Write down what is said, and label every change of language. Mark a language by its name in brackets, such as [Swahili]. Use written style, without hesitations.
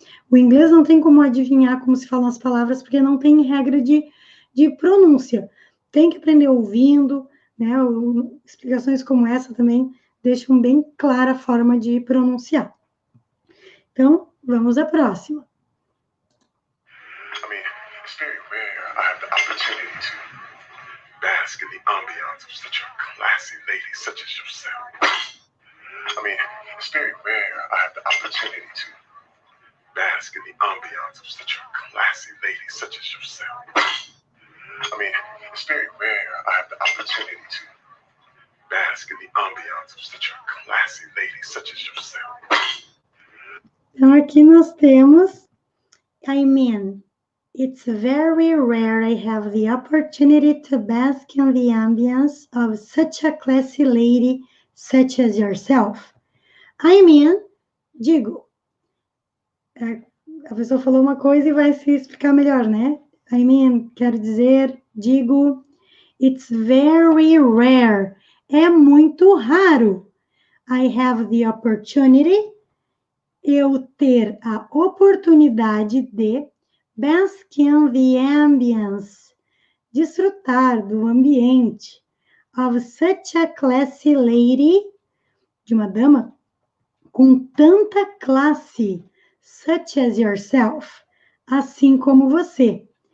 [Portuguese] O inglês não tem como adivinhar como se falam as palavras, porque não tem regra de pronúncia. Tem que aprender ouvindo, né? Explicações como essa também deixam bem clara a forma de pronunciar. Então, vamos à próxima. [English] It's very rare I have the opportunity to bask in the ambiance of such a classy lady such as yourself. It's very rare I have the opportunity to bask in the ambiance of such a classy lady such as yourself. It's very rare I have the opportunity to bask in the ambiance of such a classy lady such as yourself. [Portuguese] Então, aqui nós temos [English] it's very rare I have the opportunity to bask in the ambience of such a classy lady such as yourself. [Portuguese] Digo. A pessoa falou uma coisa e vai se explicar melhor, né? Quero dizer, digo, [English] it's very rare. [Portuguese] é muito raro. [English] I have the opportunity, [Portuguese] eu ter a oportunidade de [English] bask in the ambience, [Portuguese] desfrutar do ambiente [English] of such a classy lady, [Portuguese] de uma dama com tanta classe, [English] such as yourself, [Portuguese] assim como você.